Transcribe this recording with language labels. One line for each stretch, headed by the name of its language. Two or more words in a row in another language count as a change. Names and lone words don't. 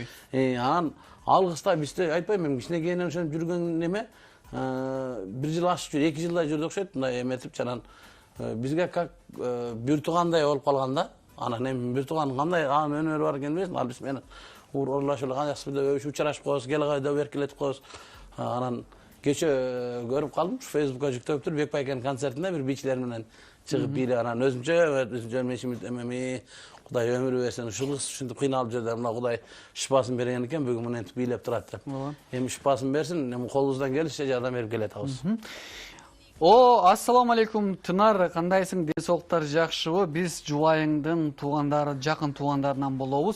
Kyrgyz: Анан ал кыз да бизде айтпайм, эми кичинекейинен ошентип жүргөн неме, бир жыл ашып жүр, 2 жылдай жүрдү окшойт, мындай эметип жанан бизге как бир туугандай болуп калган да. Анан эми бир тууган кандай анын өнөрү бар экенин билесиң, ал биз менен уруулашып эле кандайсызбы деп учурашып коебуз, келгай деп эркелетип коебуз. Анан кече көрүп калдым, Facebookка жүктөптүр, Бек Байкенин концертинде бир бийчилер менен чыгып бийлеп, анан өзүмчө мешимит эмеми
Kazakh: Құдай өмір берсін,
Kyrgyz: ушинтип кыйналып жүрдү. Мына Құдай шипасын берген экен, бүгүн мынтип бийлеп турат деп. Эми шипасын берсин, эми колубуздан келишинче жардам берип келатабыз.
Arabic: السلام عليكم,
Kyrgyz: Тынар, кандайсың? Ден соолуктар жакшыбы? Биз жубайыңдын туугандары, жакын туугандарынан болобуз.